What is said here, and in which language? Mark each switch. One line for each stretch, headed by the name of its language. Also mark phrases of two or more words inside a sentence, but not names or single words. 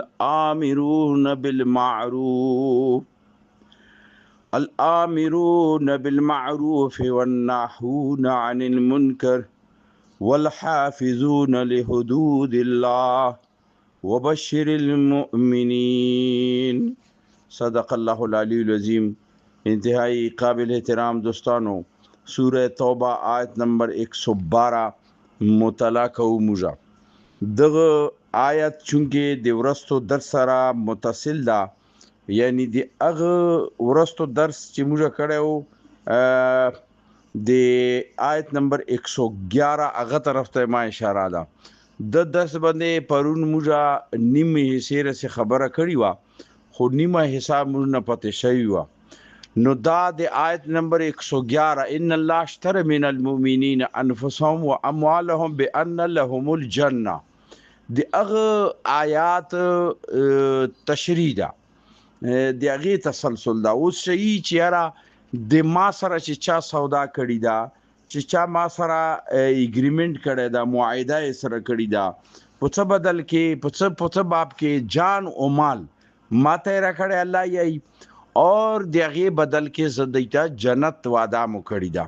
Arabic: الآمرون بالمعروف والناهون عن المنكر والحافظون لحدود الله وبشر المؤمنین. صدق اللہ العلی العظیم.
Pashto: انتہائی قابل احترام دوستانو، سورہ توبہ آیت نمبر 112 مطالعہ کوو موږ. دغه آیت چونکې د ورستو درس سره متصل ده، یعنی د هغه ورستو درس چې موږ کړو د آیت نمبر 111 هغه طرف ته ما اشاره ده. د درس باندې پرون موږ نیمه حصے سره خبره کړې و، خو نیمه حصہ موږ نه پته شوی و. نو دا د آیت نمبر 111
Arabic: ان الله اشترى من المؤمنین انفسهم واموالهم بان لهم الجنه،
Pashto: د هغه آیات تشریح ده، د هغه تسلسل ده. اوس شي چې یاره د ما سره چې چا سودا کړی ده، چې چا ما سره اګریمنٹ کړی ده، معاهده یې سره کړی ده، په څه بدل کې په څه باب کې جان او مال ماته را کړی الله یې، اور د هغې بدل کې زه دیته جنت وعده مو کړې ده.